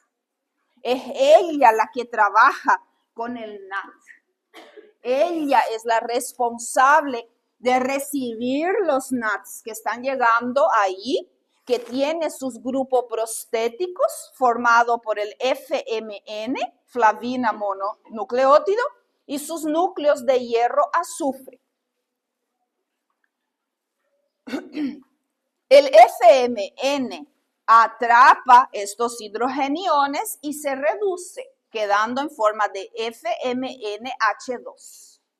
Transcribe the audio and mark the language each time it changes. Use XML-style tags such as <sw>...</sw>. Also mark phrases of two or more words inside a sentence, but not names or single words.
<es>Es ella la que trabaja con el NAT. Ella es la responsable de recibir los NATs que están llegando ahí, que tiene sus grupos prostéticos formados por el FMN, flavina mononucleótido, y sus núcleos de hierro azufre. El FMN atrapa estos hidrogeniones y se reduce, quedando en forma de FMNH2.</es>